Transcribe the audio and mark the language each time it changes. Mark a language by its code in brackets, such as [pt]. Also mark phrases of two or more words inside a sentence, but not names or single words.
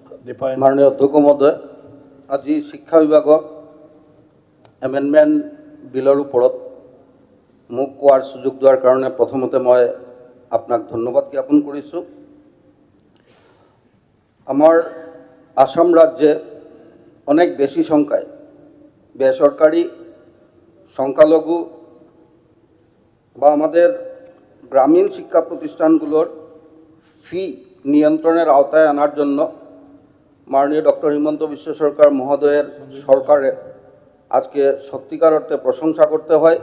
[as] মাননীয় অধ্যক্ষ মহোদয়, আজি শিক্ষা বিভাগক এমেণ্ডমেণ্ট বিলৰ ওপৰত মোক কোৱাৰ সুযোগ দিয়াৰ কাৰণে প্ৰথমতে মই আপোনাক ধন্যবাদ জ্ঞাপন কৰিছোঁ। [bn] আমাৰ আসাম রাজ্যে অনেক বেশি সংখ্যায় বেসরকারি সংখ্যালঘু বা আমাদের গ্রামীণ শিক্ষা প্রতিষ্ঠানগুলোর ফি নিয়ন্ত্রণের আওতায় আনার জন্য মাননীয় ডক্টর হিমন্ত বিশ্ব সরকার মহোদয়ের সরকারের আজকে সত্যিকার অর্থে প্রশংসা করতে হয়।